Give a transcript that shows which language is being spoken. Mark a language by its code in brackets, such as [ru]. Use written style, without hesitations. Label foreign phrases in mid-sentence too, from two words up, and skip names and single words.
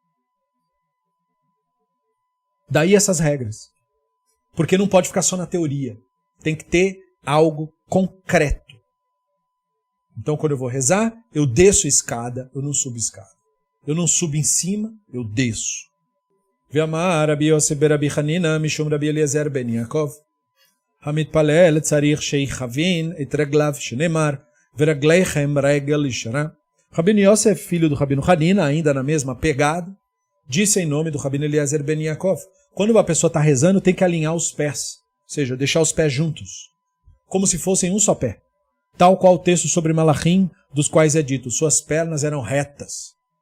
[pt] Daí essas regras. Porque não pode ficar só na teoria. Tem que ter algo concreto. Então, quando eu vou rezar, eu desço a escada, eu não subo a escada. Eu não subo em cima, eu desço. [he] ואמר רבי יוסף רבי חנינא משום רבי אליעזר בן יעקב. המתפלל צריך שיכוון את רגליו שנאמר ורגליכם רגל ישרה. [pt] Rabino Yosef, filho do Rabino Hanina, ainda na mesma pegada, disse em nome do Rabino Eliezer ben Yaakov, quando uma pessoa está rezando tem que alinhar os pés, ou seja, deixar os pés juntos, como se fossem um só pé, tal qual o texto sobre Malachim, dos quais é dito, suas pernas eram retas.